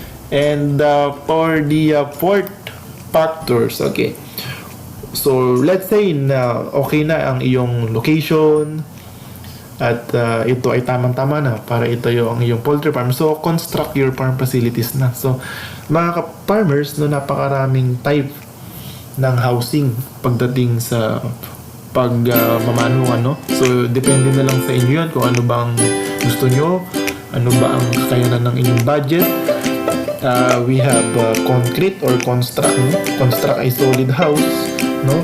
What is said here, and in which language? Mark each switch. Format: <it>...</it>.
<en>And for the fourth factors,</en> <tl>okay, so let's say na okay na ang iyong location at ito ay tamang-tama na para itayo ang iyong poultry farm.</tl> <en>So construct your farm facilities na.</en> <tl>So mga farmers, no, napakaraming type ng housing pagdating sa pagmamanuhan, no? So depende na lang sa inyo yan kung ano bang gusto nyo, ano ba ang kakayanan ng inyong budget.</tl> <en>We have concrete or construct, no? Construct a solid house, no?</en>